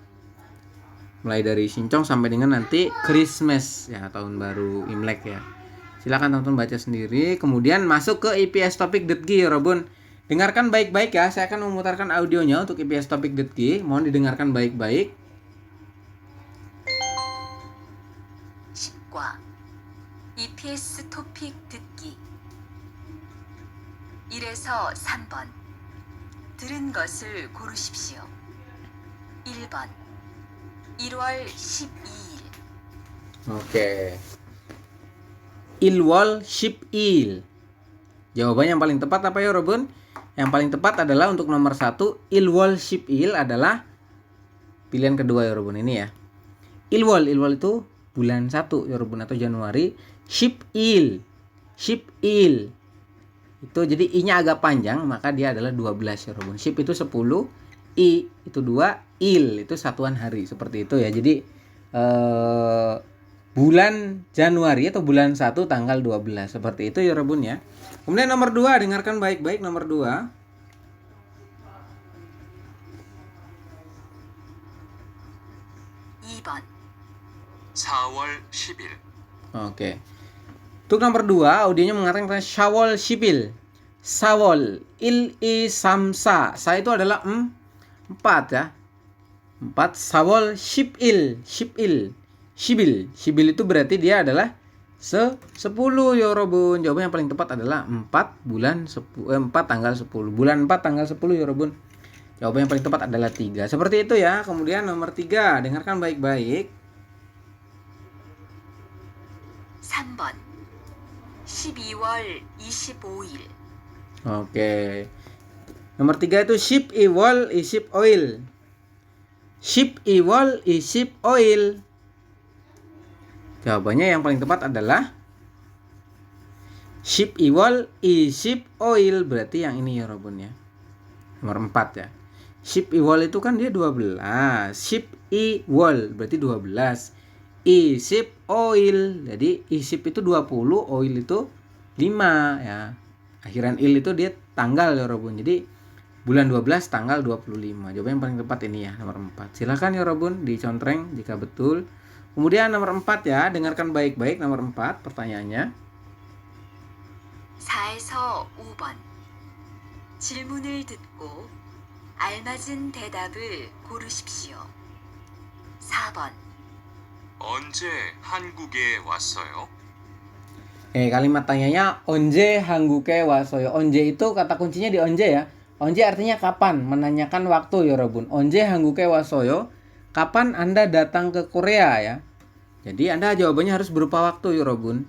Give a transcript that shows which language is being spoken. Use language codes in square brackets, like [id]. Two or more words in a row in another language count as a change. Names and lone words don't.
[id] Mulai dari Shinchong sampai dengan nanti Christmas ya, tahun baru Imlek ya. Silakan tonton baca sendiri. Kemudian masuk ke ipstopic.gi 여러분. Dengarkan baik-baik ya. Saya akan memutarkan audionya untuk ipstopic.gi. Mohon didengarkan baik-baik. [ko] 10과 EPS 토픽 듣기 1에서 3번 들은 것을 고르십시오. 1번 1월 12일 Oke. 일월 십이일. [id] Jawaban yang paling tepat apa ya, Robun? Yang paling tepat adalah untuk nomor 1, [ko] 일월 십이일 [id] adalah pilihan kedua ya, Robun. Ini ya. Ilwal itu bulan 1 ya, Robun, atau Januari. [ko] Shipil. [id] Itu jadi I-nya agak panjang, maka dia adalah 12 ya, Robun. Ship itu 10, I itu 2, il itu satuan hari, seperti itu ya. Jadi bulan Januari atau bulan 1 tanggal 12. Seperti itu ya, Robun ya. Kemudian nomor 2, dengarkan baik-baik nomor 2. [ko] 2번 4월 10일. [id] Oke. Untuk nomor 2, audionya mengatakan [ko] 사월 십일. 사월 일 이 삼 사. [id] Sa itu adalah 4 ya. 4 [ko] 사월 십일. [id] Shibil itu berarti dia adalah 10 ya, Robun. Jawaban yang paling tepat adalah 4 tanggal 10. Bulan 4 tanggal 10 ya, Robun. Jawaban yang paling tepat adalah 3. Seperti itu ya. Kemudian nomor 3, dengarkan baik-baik. [ko] 3번 12월 25일 [id] Oke. Nomor 3 itu [ko] 십이월 이십오일. 십이월 이십오일. [id] Jawabannya yang paling tepat adalah [ko] 십이월 이십오일. [id] Berarti yang ini ya, Robun ya. Nomor 4 ya. [ko] 십이월 [id] itu kan dia 12. [ko] 십이월 [id] berarti 12. [ko] 이십오일. [id] Jadi isip itu 20, oil itu 5 ya. Akhiran il itu dia tanggal ya, Robun. Jadi bulan 12 tanggal 25. Jawaban yang paling tepat ini ya, nomor 4. Silakan ya, Robun, dicontreng jika betul. Kemudian nomor 4 ya, dengarkan baik-baik nomor 4 pertanyaannya. [ko] 4에서 5번 질문을 듣고 알맞은 대답을 고르십시오. 4번 언제 한국에 왔어요? [id] Kalimat tanyanya [ko] 언제 한국에 왔어요. [id] Onje itu kata kuncinya di onje ya. Onje artinya kapan, menanyakan waktu ya, Robun. [ko] 언제 한국에 왔어요. [id] Kapan Anda datang ke Korea ya? Jadi Anda jawabannya harus berupa waktu ya, Robun.